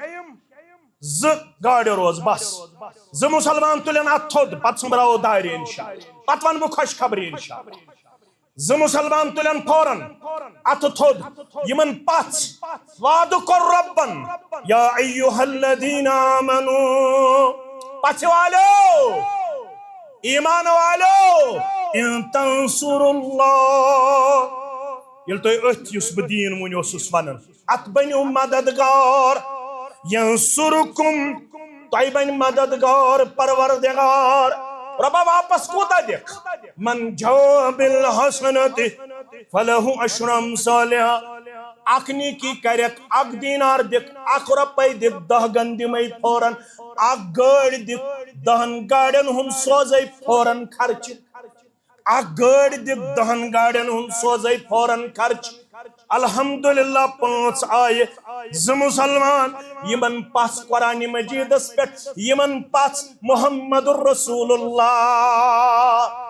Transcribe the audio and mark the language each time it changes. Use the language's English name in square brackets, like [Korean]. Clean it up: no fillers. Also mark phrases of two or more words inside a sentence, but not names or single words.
[Kashmiri] 2 گاڑِ روز بس 2 مُسلمان تُلن اتھ تھوٚد پتہٕ سومبراوو دارِ انشاءاللہ پتہٕ ونہٕ بہٕ خۄش خبری انشاءاللہ 2 مُسلمان تُلن فوراً اتھ تھوٚد یمن پژھ وعدٕ کوٚر رۄبن [Arabic] یا ایُّہا الذین آمنوا [Kashmiri] پژھِ والیو ایمان والیو [Arabic] ان تنصروا اللہ [Kashmiri] ییٚلہِ تُہۍ أتھۍ یُس بہٕ دیٖن وُنۍ اوسُس ونان اتھ بٔنِو مددگار ینصرکم تۄہہِ بنہِ مددگار پروردگار رۄبا واپس کوٗتاہ دِکھ [Arabic] من جاء بالحسنۃ فلہ عشر امثالہا [Kashmiri] اکھ نیکی کرکھ 1 دینار دِکھ 1 رۄپے دِکھ 10 گن دِمے فوراً 1 گٲڑۍ دِکھ 10 گاڑٮ۪ن ہُنٛد سوزے فوراً خرچہِ 1 گٲڑۍ دِکھ 10 گاڑٮ۪ن ہُنٛد سوزے فوراً خرچہِ الحمدللہ 5 آیہِ 2 مُسلمان یمن پژھ قرآنِ مجیدس پٮ۪ٹھ یمن پژھ محمد رسول اللہ